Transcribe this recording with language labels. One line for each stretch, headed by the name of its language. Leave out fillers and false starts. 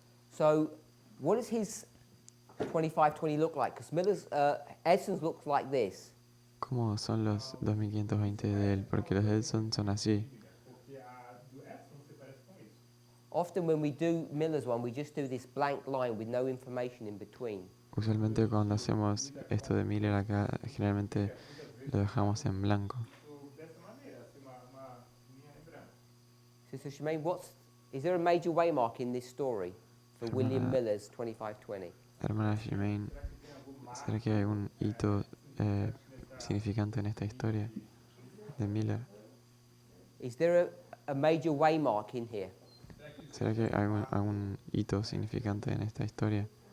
English: So what does his 2520 look like? Because Miller's, Edson's looks like this.
Spanish: ¿Cómo son los 2520 de él? Porque los de Edson son así.
English: Often when we do Miller's one, we just do this blank line with no information in between.
Spanish: Usualmente cuando hacemos esto de Miller acá, generalmente lo dejamos en blanco.
English: So Shemaine, is there a major waymark in this story for William Miller's 2520?
Spanish: Hermana Shemaine, ¿será que hay algún hito significante en esta historia de Miller?
English: Is there a major waymark in here?
Spanish: ¿Será que hay algún hito significante en esta historia?